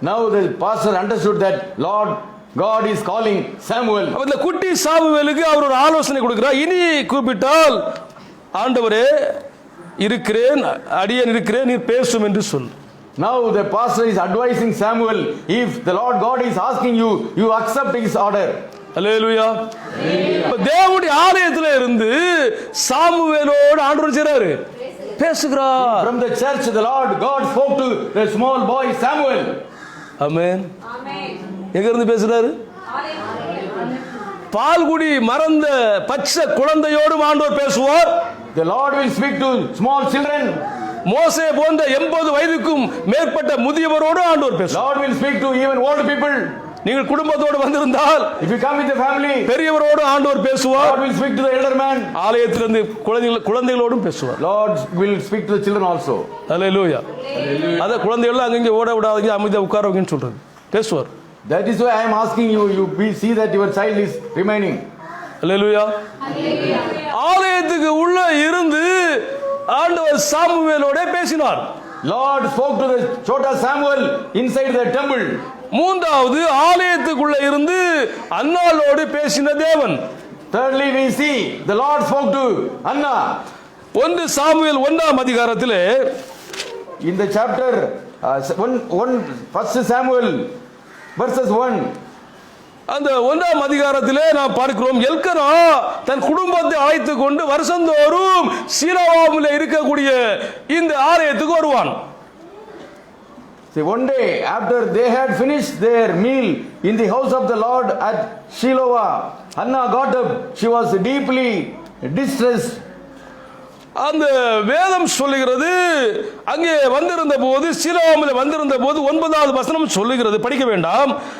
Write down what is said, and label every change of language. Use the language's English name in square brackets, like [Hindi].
[English] Now the pastor understood that Lord God is calling Samuel. [Tamil] அந்த குட்டி சாமுவேலுக்கு அவர் ஒரு ஆலோசனை கொடுக்கிறார். இனி கூப்பிட்டால், ஆண்டவரே இருக்கிறேன், அடியேன் இருக்கிறேன், நீர் பேசும் என்று சொல். [English] Now the pastor is advising Samuel, if the Lord God is asking you, you accept his order. [Tamil] அல்லேலூயா. தேவனுடைய ஆலயத்திலே இருந்து சாமுவேலோடு ஆண்டவர் செய்றாரு, பேசுகிறார். [English] From the church the Lord God spoke to the small boy Samuel. [Tamil] ஆமென். எங்க இருந்து பேசுறாரு? பால்குடி மறந்த பச்சை குழந்தையோடு ஆண்டவர் பேசுவார். [English] The Lord will speak to small children. [Tamil] மோசே போன்ற 80 வயதுக்கும் மேற்பட்ட முதியவரோடு ஆண்டவர் பேசுவார். [English] Lord will speak to even old people. [Tamil] நீங்கள் குடும்பத்தோடு வந்திருந்தால், [English] if you come with the family, [Tamil] பெரியவரோடு ஆண்டவர் பேசுவார். [English] Lord will speak to the elder man. [Tamil] ஆலயத்திலிருந்து குழந்தைகளோடும் பேசுவார். [English] Lord will speak to the children also. [Tamil] அல்லேலூயா. அத குழந்தைகள் அங்கங்க ஓட விடாதீங்க, அமைதியா உட்கார வைங்கன்னு சொல்றது, பேசுவார். [English] That is why I am asking you, see that your child is remaining. [Tamil] அல்லேலூயா. ஆலயத்துக்கு உள்ள இருந்து ஆண்டவர் சாமுவேலோட பேசினார். [English] Lord spoke to the chota Samuel inside the temple. [Tamil] மூன்றாவது, ஆலயத்துக்குள்ள இருந்து அன்னாளோடு பேசின தேவன். [English] Thirdly, we see the Lord spoke to Anna. [Tamil] 1 Samuel 1ஆம் அதிகாரத்திலே, [English] in the chapter 1 Samuel verses 1, [Tamil] அந்த 1ஆம் அதிகாரத்திலே நாம் பார்க்கிறோம், எல்கனா தன் குடும்பத்தை அழைத்துக் கொண்டு வருஷந்தோறும் சீலோவாமிலே இருக்கக்கூடிய இந்த ஆலயத்துக்கு வருவான். [English] See, one day after they had finished their meal in the house of the Lord at Shiloh, Hannah got up. She was deeply distressed. [Tamil] அந்த வேதம் சொல்லுகிறது, அங்கே வந்திருந்த போது, சீலோவாமிலே வந்திருந்த போது 9வது வசனம் சொல்லுகிறது, படிக்க வேண்டாம்.